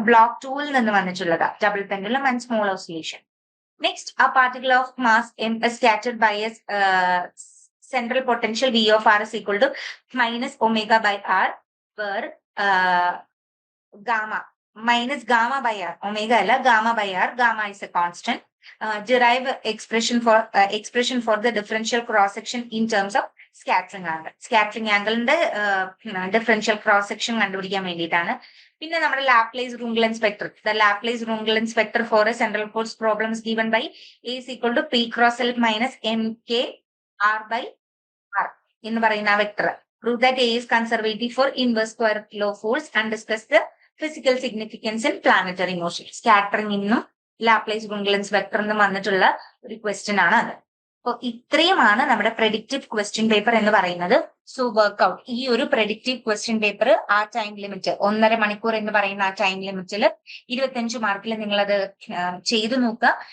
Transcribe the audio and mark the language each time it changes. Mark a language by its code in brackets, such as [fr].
[ml] Block 2 നിന്ന് വന്നിട്ടുള്ളത് double pendulum and small oscillation. [en] Next, a particle of mass m is scattered by a central potential v of r is equal to minus omega by r, where gamma minus gamma by r, omega alla, gamma by r, gamma is a constant. Derive expression for the differential cross section in terms of scattering angle. [ml] Scattering angle ന്റെ differential cross section കണ്ടുപിടിക്കാൻ വേണ്ടിയിട്ടാണ്. [en] പിന്നെ നമ്മുടെ Laplace Runge Lenz vector, the Laplace Runge Lenz vector for a central force problem is given by a is equal to p cross l minus mk r by r [ml] എന്ന് പറയുന്ന ആ vector. [en] Prove that A is conservative for inverse square law force and discuss the physical significance in planetary motion. [ml] Scattering ഇന്നും Laplace ഗുണ്ടലൻസ് vector എന്നും വന്നിട്ടുള്ള ഒരു question ആണ് അത്. അപ്പൊ ഇത്രയുമാണ് നമ്മുടെ പ്രെഡിക്റ്റീവ് ക്വസ്റ്റ്യൻ പേപ്പർ എന്ന് പറയുന്നത്. സോ വർക്ക്ഔട്ട് ഈ ഒരു പ്രെഡിക്റ്റീവ് ക്വസ്റ്റ്യൻ പേപ്പർ ആ ടൈം ലിമിറ്റ് 1.5 മണിക്കൂർ എന്ന് പറയുന്ന ആ ടൈം ലിമിറ്റിൽ 25 മാർക്കിൽ നിങ്ങളത് ചെയ്തു നോക്കുക.